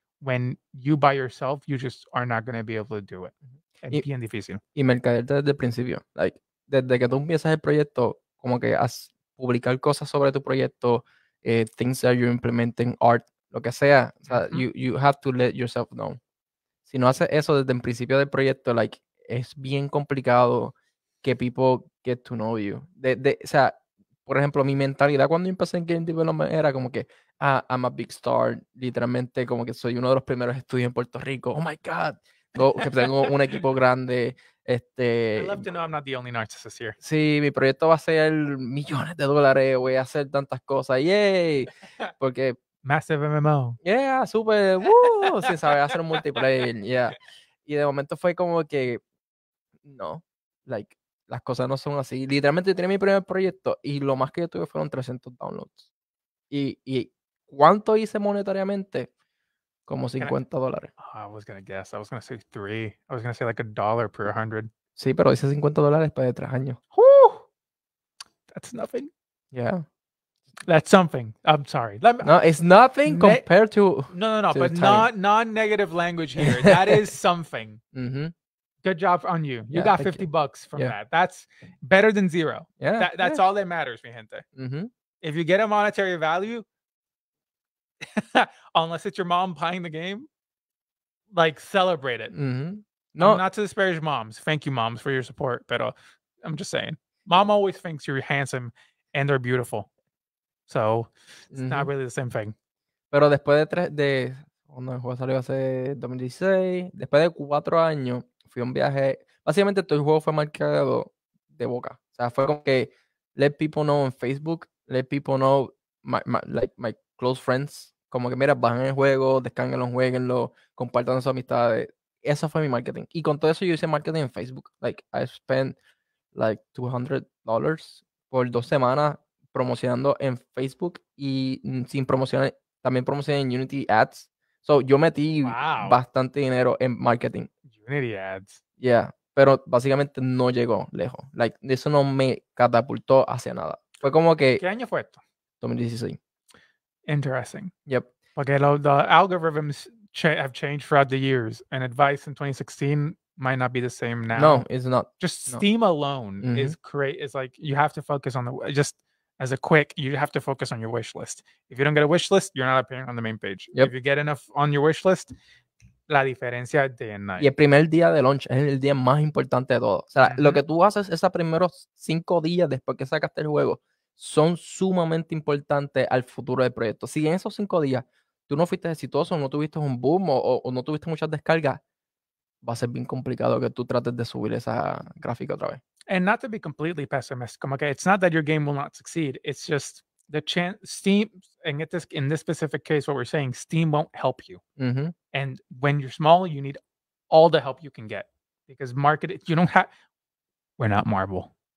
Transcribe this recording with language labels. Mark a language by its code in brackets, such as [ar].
[en] When you by yourself, you just are not going to be able to do it. [es] Es bien difícil. Y mercadearte desde el principio. Like, desde que tú empiezas el proyecto, como que publicar cosas sobre tu proyecto, [en] things that you're implementing, art, [es] lo que sea. [en] O sea, you have to let yourself know. [es] Si no haces eso desde el principio del proyecto, like, es bien complicado que [en] people get to know you. [es] O sea, por ejemplo, mi mentalidad cuando empecé en Game Development era como que, [en] I'm a big star, [es] literalmente como que soy uno de los primeros estudios en Puerto Rico. [en] Oh my God, [es] que tengo un equipo grande. [en] I love to know I'm not the only narcissist here. [es] Sí, mi proyecto va a ser millones de dólares, voy a hacer tantas cosas, yay, porque [en] Massive MMO. [es] Yeah, súper, sin saber hacer un multiplayer, yeah. Y de momento fue como que, no, like, las cosas no son así. Literalmente yo tenía mi primer proyecto y lo más que yo tuve fueron 300 downloads. ¿Y cuánto hice monetariamente? Como $50. [en] I was going to guess. I was going to say 3. I was going to say like $1 per 100. [es] Sí, pero hice $50 después de 3 años. [en] Whew! That's nothing. Yeah. That's something. I'm sorry. No, it's nothing compared to... No. But non-negative language here. That is something. Good job on you. You got $50 from that. That's better than 0. Yeah. That's all that matters, mi gente. If you get a monetary value, unless it's your mom buying the game, like celebrate it. No, not to disparage moms. Thank you, moms, for your support. But I'm just saying, mom always thinks you're handsome and they're beautiful. So it's not really the same thing. [es] Pero después cuando el juego salió hace 2016, después de 4 años, fui a un viaje. Básicamente todo el juego fue marcado de boca. O sea, fue como que [en] let people know [es] en Facebook, [en] let people know my close friends. [es] Como que mira, bajen el juego, descárguenlo, jueguenlo, compartan sus amistades. Eso fue mi marketing. Y con todo eso yo hice marketing en Facebook. Like, [en] I spent like $200 [es] por 2 semanas promocionando en Facebook y sin promocionar también promocioné en Unity Ads. So, yo metí [en] Wow. [es] bastante dinero en marketing. [en] Unity ads. [es] Yeah, pero básicamente no llegó lejos. Like, eso no me catapultó hacia nada. Fue como ¿Qué que año fue esto? 2016. [en] Interesting. Yep. Porque the algorithms have changed throughout the years, and advice in 2016 might not be the same now. No, it's not. Just No. Steam alone Mhm. is like you have to focus on just as a quick, you have to focus on your wish list. If you don't get a wish list, you're not appearing on the main page. Yep. If you get enough on your wish list, [es] la diferencia [en] day and [es] Y [en] night. [es] el primer día de launch es el día más importante de todo. O sea, lo Ujú. que tú haces esos primeros 5 días después que sacaste el juego son sumamente importantes al futuro del proyecto. Si en esos 5 días tú no fuiste exitoso, no tuviste un boom o no tuviste muchas descargas, va a ser bien complicado que tú trates de subir esa gráfica otra vez. [en] And not to be completely pessimistic, okay, it's not that your game will not succeed. It's just the chance Steam, and in this specific case, what we're saying, Steam won't help you. Ujú. And when you're small, you need all the help you can get because you don't have. We're not Marvel.